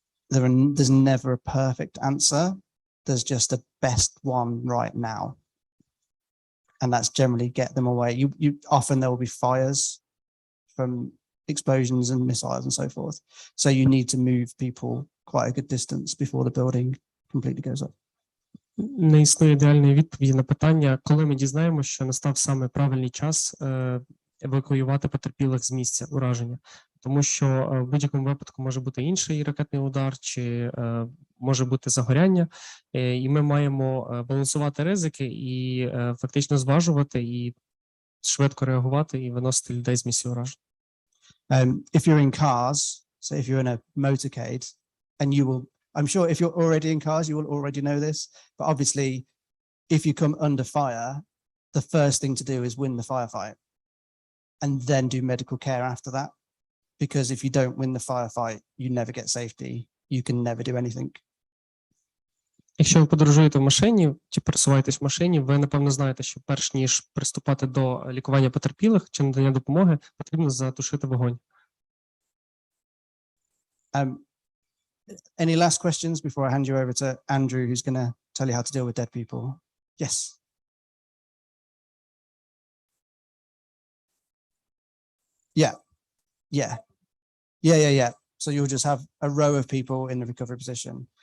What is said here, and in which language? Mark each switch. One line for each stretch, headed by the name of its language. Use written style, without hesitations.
English: There's never a perfect answer. There's just the best one right now. And that's generally get them away. You often there will be fires from explosions and missiles and so forth. So you need to move people quite a good distance before the building completely goes up.
Ukrainian: Не існує ідеальної відповіді на питання, коли ми дізнаємося, що настав саме правильний час евакуювати потерпілих з місця ураження. Тому що в будь-якому випадку може бути інший ракетний удар, чи може бути загоряння, і ми маємо балансувати ризики і фактично зважувати і швидко реагувати і виносити людей з місця ураження.
English: If you're in cars, so if you're in a motorcade, and you will, I'm sure if you're already in cars, you will already know this, but obviously if you come under fire, the first thing to do is win the firefight and then do medical care after that. Because if you don't win the firefight, you never get safety. You can never do anything.
Ukrainian: Якщо ви подорожуєте в машині чи пересуваєтесь в машині, ви, напевно, знаєте, що перш ніж приступати до лікування потерпілих чи надання допомоги, потрібно затушити вогонь.
English: Any last questions before I hand you over to Andrew, who's going to tell you how to deal with dead people? Yes. Yeah. Yeah. So you'll just have a row of people in the recovery position.